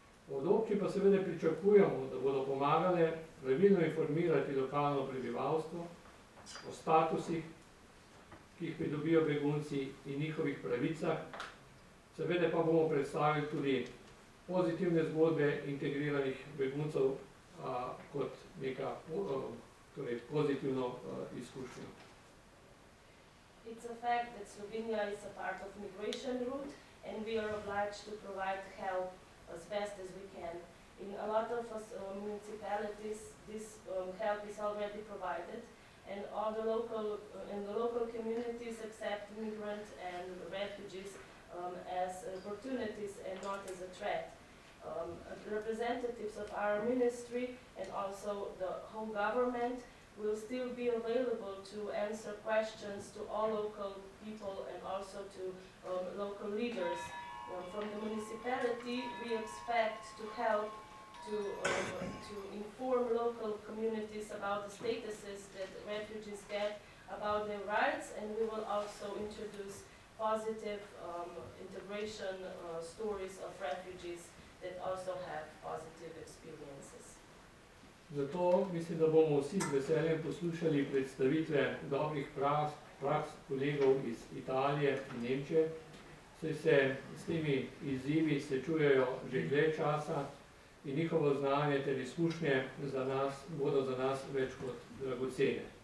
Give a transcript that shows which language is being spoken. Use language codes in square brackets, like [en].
[sl] Od občin pa seveda pričakujemo, da bodo pomagale pravilno informirati lokalno prebivalstvo o statusih, ki jih pridobijo begunci, in njihovih pravicah. Seveda pa bomo predstavili tudi pozitivne zgodbe integriranih beguncev kot neka pozitivno izkušnjo. [en] It's a fact that Slovenia is a part of migration route, and we are obliged to provide help as best as we can. In a lot of municipalities, this help is already provided, and all the local communities accept migrants and refugees as opportunities and not as a threat. Representatives of our ministry and also the whole government will still be available to answer questions to all local people and also to local leaders. From the municipality, we expect to help to inform local communities about the statuses that refugees get, about their rights, and we will also introduce positive integration stories of refugees that also have positive experiences. [sl] Zato mislim, da bomo vsi z veseljem poslušali predstavitve dobrih praks kolegov iz Italije in Nemčije, saj se s temi izzivi srečujejo že dlje časa in njihovo znanje ter izkušnje bodo za nas več kot dragocene.